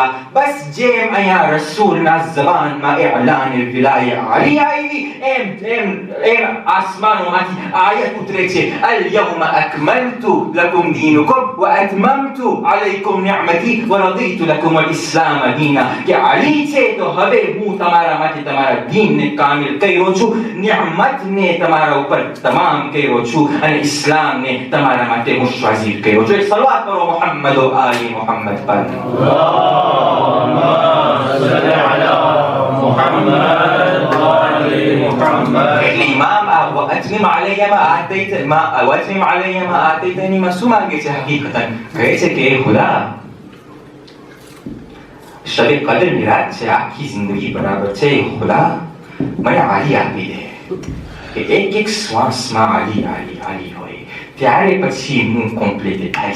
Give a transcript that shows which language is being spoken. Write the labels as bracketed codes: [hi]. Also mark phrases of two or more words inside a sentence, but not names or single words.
[gu] બસ જેમ અહીંયા રસૂલના ઝબાનમાં એલાન વિલાય અલી આવી એમ આસમાનોમાંથી આયત ઉતરે છે [ar] اليوم أكملت لكم دينكم وأتممت عليكم نعمتي ورضيت لكم الإسلام دينا [gu] કે અલી છે તો હવે હું તમારા માટે તમારા દીનને કામિલ કર્યો છું નિઅમતને તમારા ઉપર તમામ કર્યો છું અને ઇસ્લામને તમારા માટે મુશ્વાઝીર કર્યો છું એક સલવાત કરો [ar] محمد وآل محمد [gu] પર [ar] اللهم صل على محمد وآل محمد [gu] એટલે ઇમામ [ar] واتمم علي ما آتيتني [gu] માં શું માંગે છે હકીકતન કહે છે કે ખુદા શબે કદર ની રાત છે આખી જિંદગી બરાબર છે ખુદા મને આલી આપી દે કે એક એક શ્વાસમાં આલી આલી આલી હોય ત્યારે પછી હું કોમ્પ્લીટ થઈશ